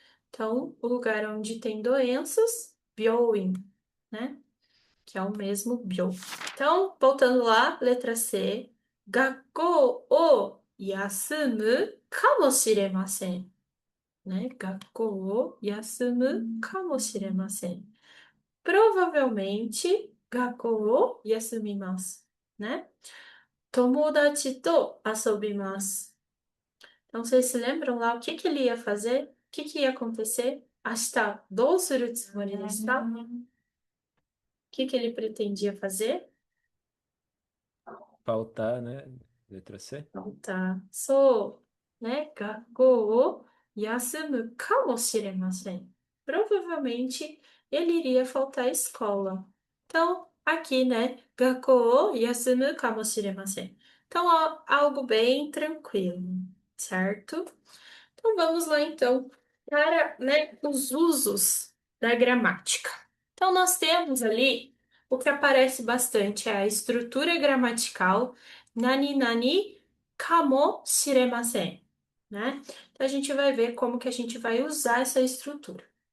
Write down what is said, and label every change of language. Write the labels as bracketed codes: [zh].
[pt] Então, o lugar onde tem doenças, byoin, né? Que é o mesmo byo. Então, voltando lá, letra C, [ja] 学校を休むかもしれません, [pt] né? [ja] 学校を休むかもしれません.Provavelmente, 学校を休みます, né? 友達と遊びます. [pt] Então, vocês se lembram lá o que que ele ia fazer? O que que ia acontecer? [ja] 明日どうするつもりですか? [pt] O que que ele pretendia fazer? Faltar, né? Letra C. Então, tá. Sou, né? [ja] 学校を休むかもしれません. [pt] Provavelmente ele iria faltar à escola. Então, aqui, né? [ja] 学校を休むかもしれません. [pt] Então, algo bem tranquilo, certo? Então, vamos lá, então, para, né, os usos da gramática. Então, nós temos ali o que aparece bastante é a estrutura gramatical nani nani kamo shiremasen, né? Então, a gente vai ver como que a gente vai usar essa estrutura.